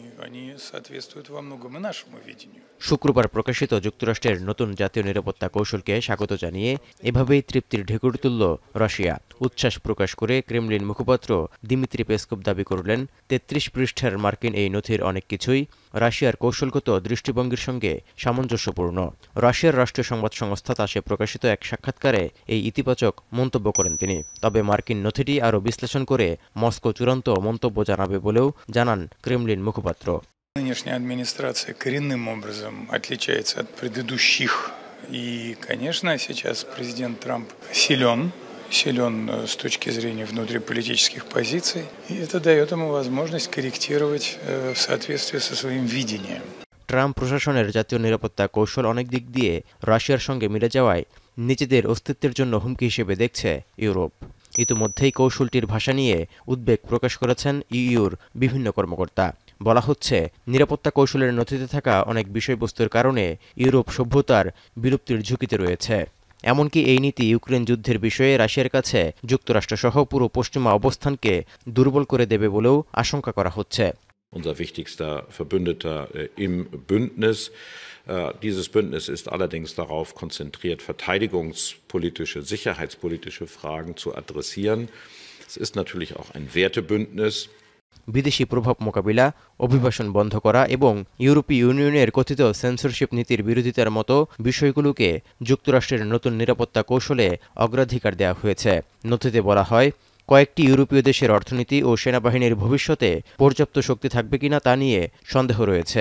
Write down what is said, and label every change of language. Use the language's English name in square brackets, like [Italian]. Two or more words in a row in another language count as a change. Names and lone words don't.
[Russian] Они соответствуют во многом и нашему видению. [Bangla] শুক্রবার প্রকাশিত যুক্তরাষ্ট্রের নতুন জাতীয় নিরাপত্তা কৌশলকে স্বাগত জানিয়ে এভাবেই তৃপ্তির ঢেকুর তুলল রাশিয়া। উচ্ছ্বাস প্রকাশ করে ক্রেমলিন মুখপাত্র দিমিত্রি পেসকভ দাবি করলেন, ৩৩ পৃষ্ঠার মার্কিন এই নথির অনেক কিছুই রাশিয়ার কৌশলগত দৃষ্টিভঙ্গির সঙ্গে সামঞ্জস্যপূর্ণ। রাশিয়ার রাষ্ট্রীয় সংবাদ সংস্থা তাসে প্রকাশিত এক সাক্ষাৎকারে এই ইতিবাচক মন্তব্য করেন তিনি। তবে মার্কিন নথিটি আরও বিশ্লেষণ করে মস্কো চূড়ান্ত মন্তব্য জানাবে বলেও জানান ক্রেমলিন মুখপাত্র। [Russian] Нынешняя администрация коренным образом отличается от предыдущих. И, конечно, сейчас президент Трамп силен с точки зрения внутриполитических позиций. И это дает ему возможность корректировать в соответствии со своим видением. [Bangla] ট্রাম্প প্রশাসনের জাতীয় নিরাপত্তা কৌশল অনেক দিক দিয়ে রাশিয়ার সঙ্গে মিলে যাওয়ায় নিজেদের অস্তিত্বের জন্য হুমকি হিসেবে দেখছে ইউরোপ। ইতিমধ্যেই কৌশলটির ভাষা নিয়ে উদ্বেগ প্রকাশ করেছেন ইইউর বিভিন্ন কর্মকর্তা। বলা হচ্ছে, নিরাপত্তা কৌশলের নথিতে থাকা অনেক বিষয়বস্তুর কারণে ইউরোপ সভ্যতার বিলুপ্তির ঝুঁকিতে রয়েছে। এমনকি এই নীতি ইউক্রেন যুদ্ধের বিষয়ে রাশিয়ার কাছে যুক্তরাষ্ট্রসহ পুরো পশ্চিমা অবস্থানকে দুর্বল করে দেবে বলেও আশঙ্কা করা হচ্ছে। [German] Unser wichtigster Verbündeter im Bündnis. Dieses Bündnis ist allerdings darauf konzentriert, verteidigungspolitische, sicherheitspolitische Fragen zu adressieren. Es ist natürlich auch ein Wertebündnis. [Bangla] বিদেশি প্রভাব মোকাবিলা, অভিবাসন বন্ধ করা এবং ইউরোপীয় ইউনিয়নের কথিত সেন্সরশিপ নীতির বিরোধিতার মতো বিষয়গুলোকে যুক্তরাষ্ট্রের নতুন নিরাপত্তা কৌশলে অগ্রাধিকার দেওয়া হয়েছে। নথিতে বলা হয়, কয়েকটি ইউরোপীয় দেশের অর্থনীতি ও সেনাবাহিনীর ভবিষ্যতে পর্যাপ্ত শক্তি থাকবে কিনা তা নিয়ে সন্দেহ রয়েছে।